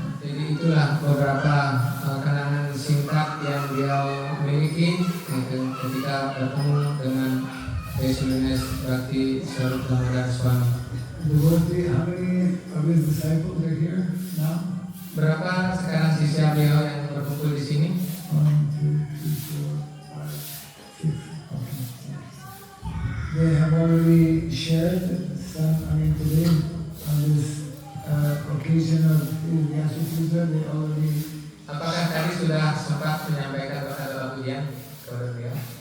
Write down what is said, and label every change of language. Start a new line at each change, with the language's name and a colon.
Indonesian: Jadi itulah beberapa kenangan singkat yang beliau miliki ketika bertemu dengan His Holiness Bhakti Swarupa Damodar Swami.
English: Devotee, how many of his disciples are here now?
Indonesian: Berapa sekarang siswa beliau yang berkumpul di sini?
English: 1, 2, 3, 4, 5, 6. Okay. They have already shared today, on this occasion of Vyasa Puja, they already.
Indonesian: Apakah tadi sudah sempat menyampaikan kata pujian kepada beliau?